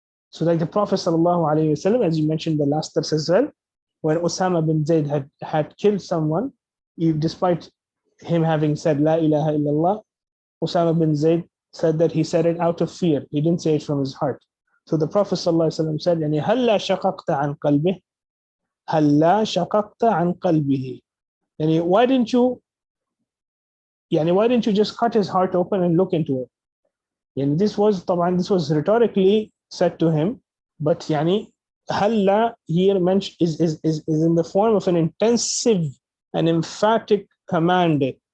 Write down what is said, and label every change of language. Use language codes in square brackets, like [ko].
[en] So like the Prophet ﷺ, as you mentioned the last verse as well, when Osama bin Zayd had killed someone, despite him having said La ilaha illallah, Osama bin Zayd said that he said it out of fear. He didn't say it from his heart. So the Prophet ﷺ said, [ar] يعني هلا شققت عن قلبه هلا شققت عن قلبه. يعني [en] why didn't you just cut his heart open and look into it? [ar] يعني [en] this was rhetorically said to him, but [ar] يعني هلا [en] here mentioned is in the form of an intensive and emphatic command.